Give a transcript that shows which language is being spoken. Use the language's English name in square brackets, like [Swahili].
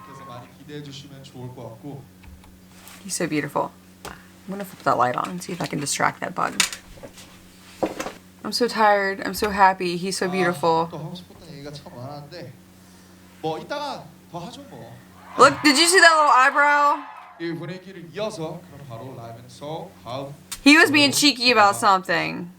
[Korean] 그래서 많이 기대해 주시면 좋을 것 같고. [English] He's so beautiful. I'm gonna flip that light on and see if I can distract that bug. I'm so tired. I'm so happy. He's so beautiful. [Korean] 또 하고 싶었던 얘기가 참 많았는데 뭐 이따가 더 하죠 뭐. [English] Look, did you see that little eyebrow? [Korean] 이 분위기를 이어서 그럼 바로 라이브 앤 소울 다음. [English] He was being cheeky about something.